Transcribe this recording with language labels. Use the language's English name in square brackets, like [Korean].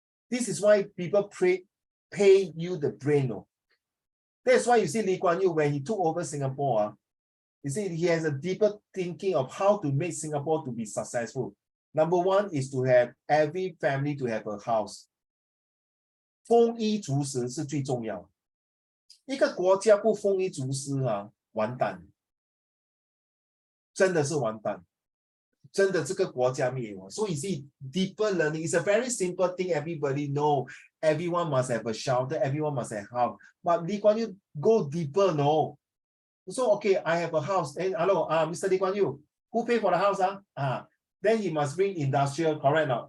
[English] This is why people pay you the brain. That's why you see Lee Kuan Yew, when he took over Singapore, you see he has a deeper thinking of how to make Singapore to be successful. Number 1 is to have every family to have a house. [Chinese] 丰衣足食是最重要。一个国家不丰衣足食完蛋，真的是完蛋，真的这个国家灭亡。 [English] So you see, deeper learning is a very simple thing. Everybody know. Everyone must have a shelter. Everyone must have a house. But Lee Kuan Yew go deeper, no. So okay, I have a house. And hello, Mr. Lee Kuan Yew, who pay for the house? Then he must bring industrial, correct now?